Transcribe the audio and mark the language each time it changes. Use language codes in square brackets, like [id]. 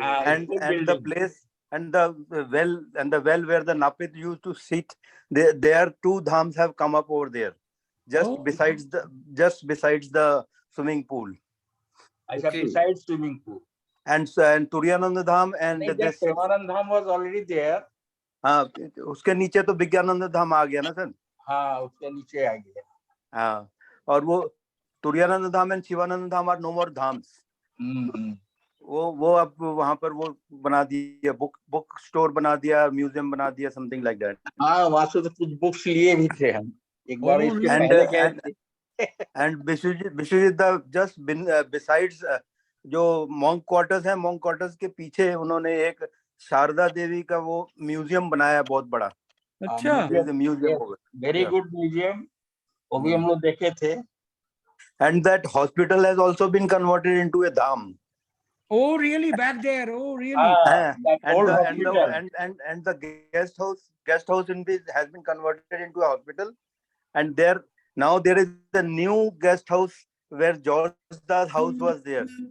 [en] And the place and the well where the Napit used to sit, there 2 dhams have come up over there, just besides the swimming pool. Besides swimming pool. And Turiyananda Dham and this Premanand Dham was already there. [hi] हाँ, उसके नीचे तो विज्ञानंद धाम आ गया ना sir. हाँ, उसके नीचे आ गया। हाँ, और वो [en] Turanand Dham and Shivanand Dham are no more dhams. [hi] वो अब वहां पर वो बना दिया, बुक स्टोर बना दिया, म्यूजियम बना दिया, [en] Something like that. [hi] हाँ, वहां से तो कुछ बुक्स लिए भी थे हम एक बार इसके पहले गए थे। एंड विश्वजीत [en] just besides [hi] जो मॉन्क क्वार्टर्स है, मॉन्क क्वार्टर्स के पीछे उन्होंने एक शारदा देवी का वो म्यूजियम बनाया बहुत बड़ा। अच्छा, म्यूजियम, [en] very good [hi] म्यूजियम, वो भी हम लोग देखे थे। [en] And that hospital has also been converted into a dham. Oh, really? Back there? Oh, really? And the guest house in this has been converted into a hospital. And now there is a new guest house where George Da's house was there.